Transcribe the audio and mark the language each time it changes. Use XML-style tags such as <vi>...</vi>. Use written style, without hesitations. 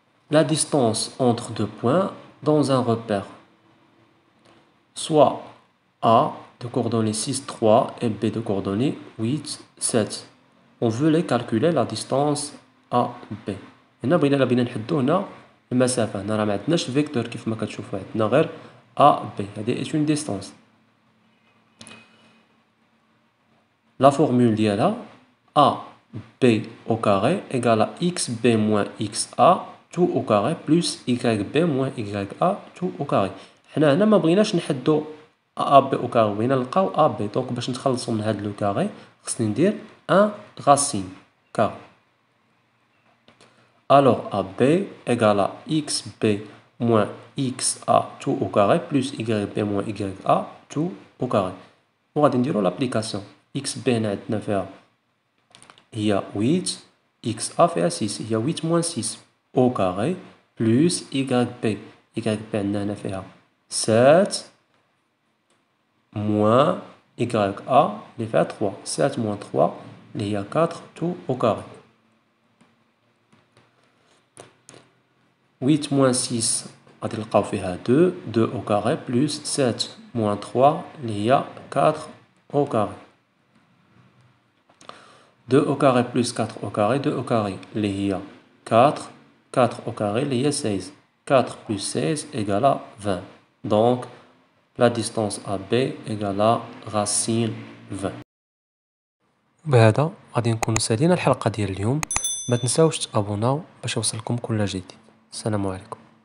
<fr>La distance entre deux points dans un repère. Soit A de coordonnées 6, 3 et B de coordonnées 8, 7. On veut les calculer la distance AB.</fr> <ar>هنا بغينا نحدو هنا المسافة. هنا راه ما عندناش فيكتور كيف ما كتشوفوا، عندنا غير AB. هذه</ar> <fr>est une distance. La formule</fr> <ar>ديالها</ar> <fr>AB au carré égale à XB moins XA tout au carré plus YB moins YA tout au carré.</fr> <ar>حنا هنا ما بغيناش نحدو</ar> <fr>AB au carré،</fr> <ar>بغينا نلقاو AB. دونك باش نتخلصوا من هاد لو كاري خصني ندير</ar> <fr>1 racine car. Alors AB égale à XB moins XA tout au carré plus YB moins YA tout au carré.</fr> <ar>وغادي نديرو</ar> <fr>l'application.</fr> <ar>XB هنا عندنا فيها هي 8، XA فيها 6، هي</ar> <fr>8 moins 6 au carré plus YB.</fr> <ar>YB عندنا هنا فيها</ar> <fr>7 moins YA</fr> <ar>اللي فيها 3.</ar> <fr>7 moins 3</fr> <ar>اللي هي</ar> <fr>4 tout au carré. 8 moins 6</fr> <ar>غادي نلقاو فيها</ar> <fr>2 au carré plus 7 moins 3 اللي هي 4 au carré. 2 au carré plus 4 au carré, 2 au carré</fr> <ar>اللي هي</ar> <fr>4 au carré اللي هي 16. 4 plus 16 égale à 20. Donc la distance AB égale à racine 20.</fr> <ar>وبهذا غادي نكونوا سالينا الحلقة ديال اليوم. ما تنساوش تابوناو باش يوصلكم كل جديد. السلام عليكم.</ar>